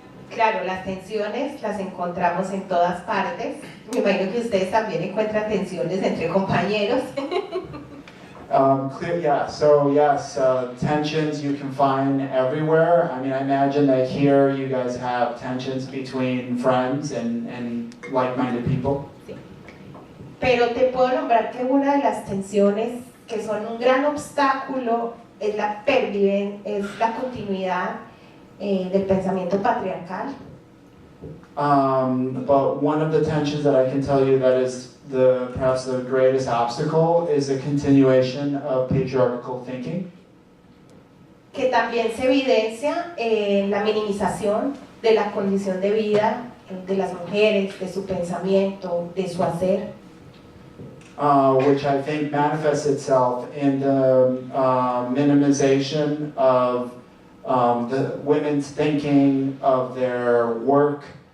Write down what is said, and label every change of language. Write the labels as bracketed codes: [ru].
[es] Claro, las tensiones las encontramos en todas partes. Me imagino que ustedes también encuentran tensiones entre compañeros. [en] Clear, yeah. So yes, tensions you can find everywhere. I mean, I imagine that here you guys have tensions between friends and like-minded people. [es] Pero te puedo nombrar que una de las tensiones que son un gran obstáculo es la continuidad del pensamiento patriarcal. [en] But one of the tensions that I can tell you that is perhaps the greatest obstacle is the continuation of patriarchal thinking. [es] Que también se evidencia en la minimización de la condición de vida de las mujeres, de su pensamiento, de su hacer. [en] Which I think manifests itself in the minimization of the women's thinking, of their work.